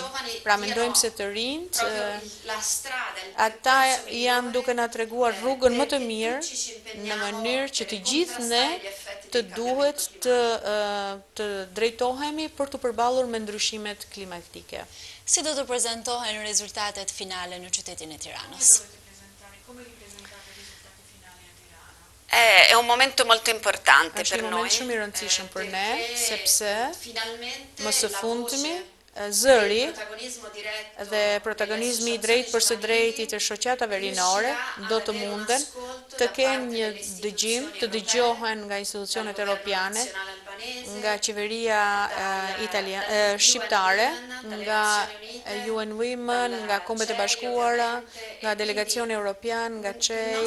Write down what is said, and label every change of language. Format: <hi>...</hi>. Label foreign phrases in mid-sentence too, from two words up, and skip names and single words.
<sq>Pra, mendojmë se të rinjt, ata janë duke na treguar rrugën më të mirë në mënyrë që të gjithë ne të duhet të drejtohemi për të përballur me ndryshimet klimatike. Si do të prezentohen rezultatet finale në qytetin e Tiranës?</sq> <it>È un momento molto importante</it> <sq>Është</sq> <it>per</it> <sq>një</sq> <it>noi.</it> <sq>moment shumë i rëndësishëm për ne, sepse më së fundmi zëri dhe protagonizmi i drejt për së drejti të shoqatave rinore do të munden të kenë një dëgjim, të dëgjohen nga institucionet europiane, nga qeveria shqiptare, nga UN Women, nga Kombet e Bashkuara, nga delegacioni europian, nga CEI.</sq>